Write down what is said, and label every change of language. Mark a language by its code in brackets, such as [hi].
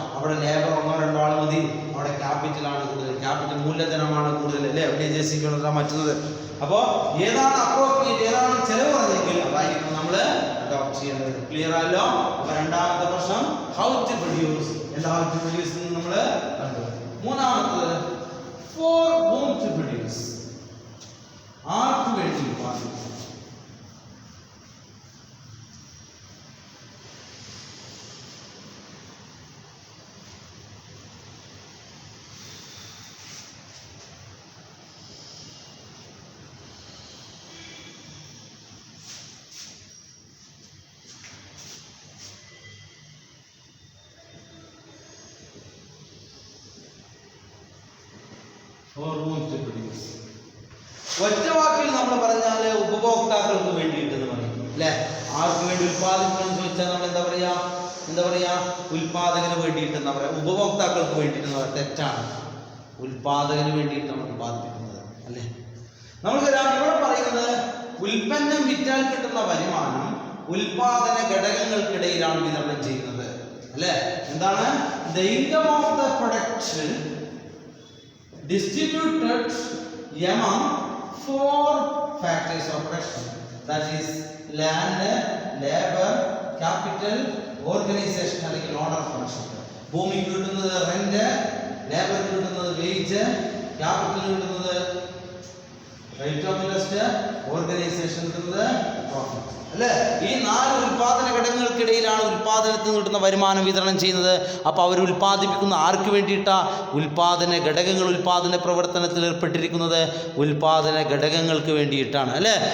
[ml] അവിടെ ലേബർ 1-2 ആൾ മതി. അവിടെ ക്യാപിറ്റലാണ് കൂടുതൽ, ക്യാപിറ്റൽ മൂലധനമാണ് കൂടുതൽ, അല്ലേ? അവിടെ JCB കൊണ്ടുവന്നിട്ടാണ് മാറ്റുന്നത്. അപ്പോൾ ഏതാണ് അപ്രോപ്രിയേറ്റ്, ഏതാണ് ചെലവ് പറഞ്ഞെങ്കിൽ അതായിരിക്കും നമ്മൾ അഡോപ്റ്റ് ചെയ്യേണ്ടത്. ക്ലിയർ ആയല്ലോ? അപ്പൊ രണ്ടാമത്തെ പ്രശ്നം ഹൗ ടു പ്രൊഡ്യൂസ്. എന്താ ഹൗ ടു പ്രൊഡ്യൂസ് എന്ന് നമ്മൾ കണ്ടു. മൂന്നാമത്തത് [en] for whom to produce. [ml] ആർക്ക് വേണ്ടി ഉത്പാദിപ്പിക്കും. ഒറ്റ വാക്കിൽ നമ്മൾ പറഞ്ഞാൽ ഉപഭോക്താക്കൾക്ക് വേണ്ടിയിട്ടെന്ന് പറയും, അല്ലെ? ആർക്ക് വേണ്ടി ഉത്പാദിപ്പിക്കണം എന്ന് ചോദിച്ചാൽ നമ്മൾ എന്താ പറയാ? ഉത്പാദകന് വേണ്ടിയിട്ടെന്നാ പറയാ. ഉപഭോക്താക്കൾക്ക് വേണ്ടിയിട്ടെന്ന് പറയാം. തെറ്റാണ്. ഉത്പാദകന് വേണ്ടിയിട്ടാണ് ഉത്പാദിപ്പിക്കുന്നത്, അല്ലെ? നമുക്ക് ഇവിടെ പറയുന്നത് ഉൽപ്പന്നം വിറ്റാൽ കിട്ടുന്ന വരുമാനം ഉൽപാദന ഘടകങ്ങൾക്കിടയിലാണ് വിതരണം ചെയ്യുന്നത്, അല്ലെ? എന്താണ്? [en] The income of the production distributed among 4 factors of production, that is land, labor, capital, organization അല്ലെങ്കിൽ order of production. [ml] ഭൂമിക്ക് കിട്ടുന്നത് റെന്റ്, ലേബർക്ക് കിട്ടുന്നത് വേജ്, ക്യാപിറ്റൽ കിട്ടുന്നത് റേറ്റ് ഓഫ് ഇൻട്രസ്റ്റ്, ഓർഗനൈസേഷൻ കിട്ടുന്നത് പ്രോഫിറ്റ്, അല്ലേ? ഈ 4 ഉൽപാദന ഘടകങ്ങൾക്കിടയിലാണ് ഉൽപാദനത്തിൽ നിന്ന് കിട്ടുന്ന വരുമാനം വിതരണം ചെയ്യുന്നത്. അപ്പോൾ അവർ ഉൽപ്പാദിപ്പിക്കുന്ന ആർക്ക് വേണ്ടിയിട്ടാ? ഉൽപാദന ഘടകങ്ങൾ ഉൽപാദന പ്രവർത്തനത്തിൽ ഏർപ്പെട്ടിരിക്കുന്നത് ഉൽപാദന ഘടകങ്ങൾക്ക് വേണ്ടിയിട്ടാണ്, അല്ലേ?